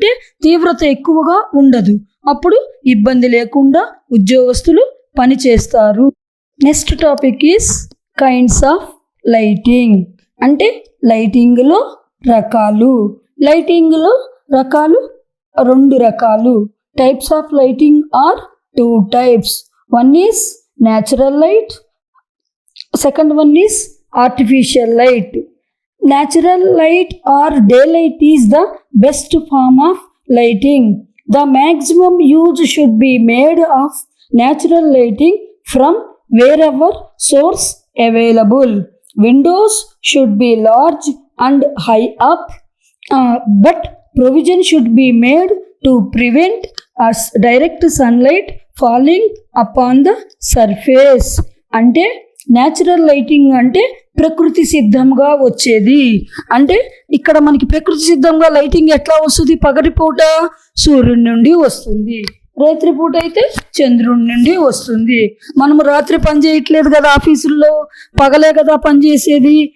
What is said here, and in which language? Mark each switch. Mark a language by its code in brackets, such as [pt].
[te] అంటే తీవ్రత ఎక్కువగా ఉండదు. అప్పుడు ఇబ్బంది లేకుండా ఉద్యోగస్తులు పని చేస్తారు. [en] Next topic is kinds of lighting. [te] అంటే లైటింగ్లో రకాలు. లైటింగ్లో రకాలు 2 రకాలు. [en] Types of lighting are 2 types. One is natural light. Second one is artificial light. Natural light or daylight is the best form of lighting. The maximum use should be made of natural lighting from wherever source available. Windows should be large and high up, but provision should be made to prevent direct sunlight falling upon the surface. [te] అంటే natural lighting అంటే ప్రకృతి సిద్ధంగా వచ్చేది. అంటే ఇక్కడ మనకి ప్రకృతి సిద్ధంగా లైటింగ్ ఎట్లా వస్తుంది? పగటిపూట సూర్యుడి నుండి వస్తుంది. రాత్రిపూట అయితే చంద్రుడి నుండి వస్తుంది. మనము రాత్రి పని చేయట్లేదు కదా, ఆఫీసుల్లో పగలే కదా పని చేసేది.